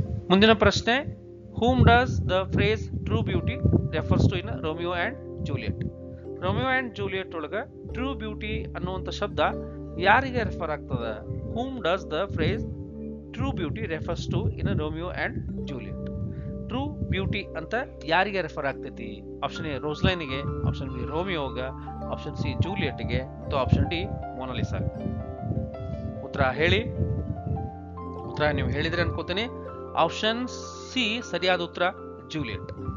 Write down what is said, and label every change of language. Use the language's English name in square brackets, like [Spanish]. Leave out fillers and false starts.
[Kannada] ಮುಂದಿನ ಪ್ರಶ್ನೆ, [English] whom does the phrase true beauty refers to in Romeo and Juliet? [Kannada] Romeo and Juliet ಒಳಗ true beauty ಅನ್ನುವಂಥ ಶಬ್ದ ಯಾರಿಗೆ ರೆಫರ್ ಆಗ್ತದೆ? [English] whom does the phrase true beauty refers to in Romeo and Juliet? [Kannada] True beauty ಅಂತ ಯಾರಿಗೆ refer ಆಗ್ತೈತಿ? Option A ರೋಸ್ಲೈನ್ಗೆ, option B ರೋಮಿಯೋಗ, option C ಜೂಲಿಯಟ್ಗೆ ಮತ್ತು option D Mona Lisa. ಉತ್ತರ ಹೇಳಿ. ಉತ್ತರ ನೀವು ಹೇಳಿದ್ರೆ ಅನ್ಕೋತೀನಿ. ಆಪ್ಷನ್ ಸಿ ಸರಿಯಾದ ಉತ್ತರ ಜೂಲಿಯಟ್.